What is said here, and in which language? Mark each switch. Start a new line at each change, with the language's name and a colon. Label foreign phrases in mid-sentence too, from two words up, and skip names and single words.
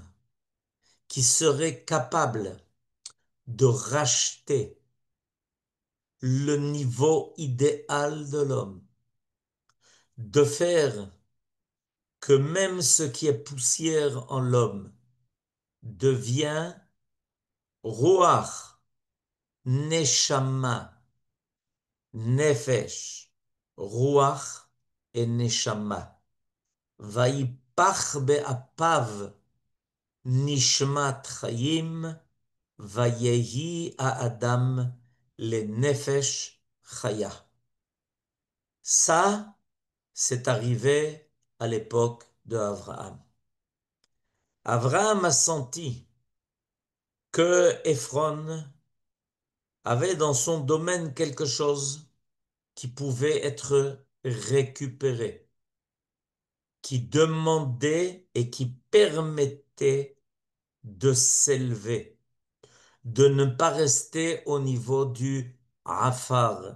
French: qui serait capable de racheter le niveau idéal de l'homme, de faire que même ce qui est poussière en l'homme devient
Hebrew: רוח נשמה נפש רוח
French: et Neshama.
Hebrew: ויפח באפיו נשמת חיים ויהי אדם לנפש חיה.
French: Ça, c'est arrivé à l'époque de Abraham. Abraham a senti que Ephron avait dans son domaine quelque chose qui pouvait être récupéré, qui demandait et qui permettait de s'élever, de ne pas rester au niveau du Afar.